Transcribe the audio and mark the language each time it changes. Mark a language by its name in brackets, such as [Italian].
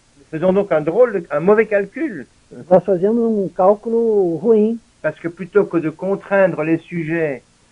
[French] Faisons donc un mauvais calcul, [Portuguese] Nós fazemos cálculo ruim, [French] parce que plutôt que de contraindre les sujets